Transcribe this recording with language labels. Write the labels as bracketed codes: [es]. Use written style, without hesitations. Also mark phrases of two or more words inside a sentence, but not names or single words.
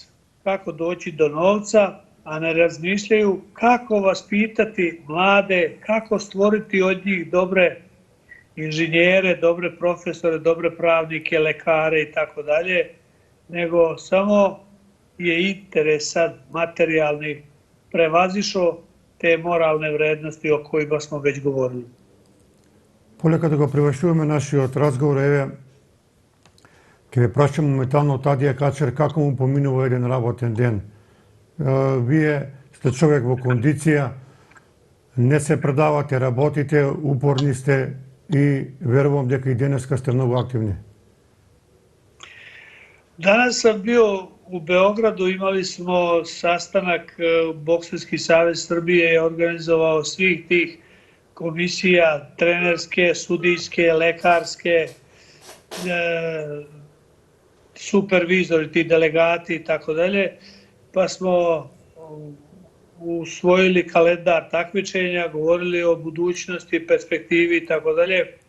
[sr] Kako doći do novca, a ne razmišljaju kako vaspitati mlade, kako stvoriti od njih dobre inženjere, dobre profesore, dobre pravnike, lekare i tako dalje, nego samo je interes sad materijalni prevazišao te moralne vrednosti o kojima smo već govorili. [mk] Полека да го превршуваме нашиот разговор, еве, ќе ве прашам моментално Тадија Качер како му поминува еден работен ден. Вие сте човек во кондиција, не се предавате, работите, упорни сте и верувам дека и денеска сте многу активни. [sr] Danas sam bio u Beogradu, imali smo sastanak, Bokserski savez Srbije je organizovao svih tih komisija, trenerske, sudijske, lekarske, supervizori, ti delegati i tako dalje, pa smo usvojili kalendar takmičenja, govorili o budućnosti, perspektivi i tako dalje.